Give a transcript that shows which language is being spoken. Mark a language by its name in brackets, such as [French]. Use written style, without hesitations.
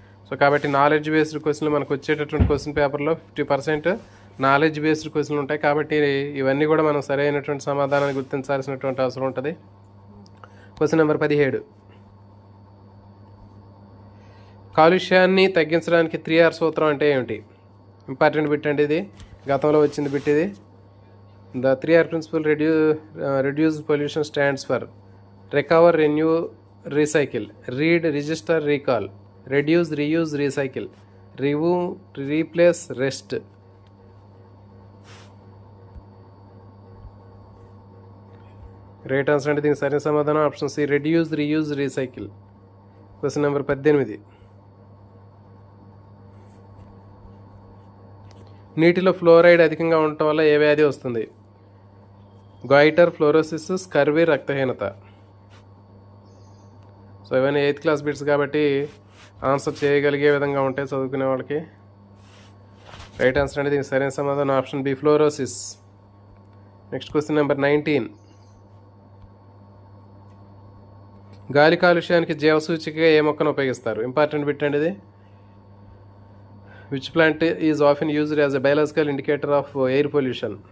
[Telugu] So కాబట్టి knowledge based క్వశ్చన్లు మనకు వచ్చేటటువంటి క్వశ్చన్ పేపర్లో 50% నాలెడ్జ్ బేస్డ్ క్వశ్చన్లు ఉంటాయి. కాబట్టి ఇవన్నీ కూడా మనం సరైనటువంటి సమాధానాన్ని గుర్తించాల్సినటువంటి అవసరం ఉంటుంది. Question number 17. కాలుష్యాన్ని తగ్గించడానికి 3R సూత్రం అంటే ఏమిటి? ఇంపార్టెంట్ బిట్ అండి ఇది. గతంలో వచ్చింది బిట్ ఇది. [English] The 3R principle reduce pollution stands for recover, renew, recycle. Read, register, recall. Reduce, reuse, recycle. Remove, replace, rest. [Telugu] Right answer అంటే దీనికి సరైన సమాధానం option C reduce, reuse, recycle. Question number 18. నీటిలో ఫ్లోరైడ్ అధికంగా ఉండటం వల్ల ఏ వ్యాధి వస్తుంది? గాయిటర్, ఫ్లోరోసిస్, స్కర్వీ, రక్తహీనత. సో ఇవన్నీ 8th క్లాస్ బిట్స్ కాబట్టి ఆన్సర్ చేయగలిగే విధంగా ఉంటాయి చదువుకునే వాళ్ళకి. రైట్ ఆన్సర్ అంటే దీనికి సరైన సమాధానం option B fluorosis. Next question number 19. గాలి కాలుష్యానికి జీవసూచికగా ఏ మొక్కను ఉపయోగిస్తారు? ఇంపార్టెంట్ బిట్ అండి ఇది. [English] Which plant is often used as a biological indicator of air pollution?